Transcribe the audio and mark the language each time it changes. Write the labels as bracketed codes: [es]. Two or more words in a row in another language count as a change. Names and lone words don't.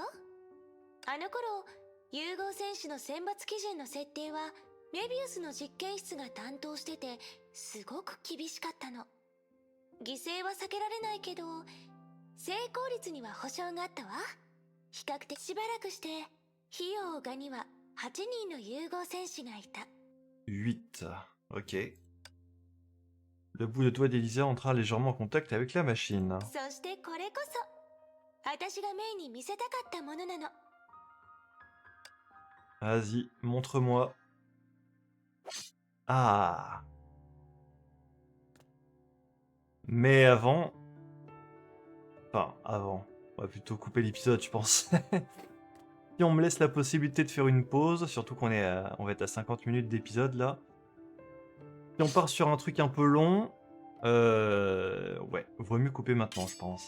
[ja] あの頃融合戦士の選抜基準の設定はメビウスの実験室が担当しててすごく厳しかったの。犠牲は避けられないけど成功率には保証があったわ。比較的しばらくして費用がには8人の融合戦士がいた。 8. [fr] Ok. Le bout de doigt d'Elysia entra légèrement en contact avec la machine. [ja] そしてこれこそ私がメイに見せたかったものなの。 [fr] Vas-y, montre-moi. Ah. Mais avant... Enfin, avant. On va plutôt couper l'épisode, je pense. Si on me laisse la possibilité de faire une pause, surtout qu'on va être à 50 minutes d'épisode là, Si on part sur un truc un peu long, ouais, vaut mieux couper maintenant, je pense.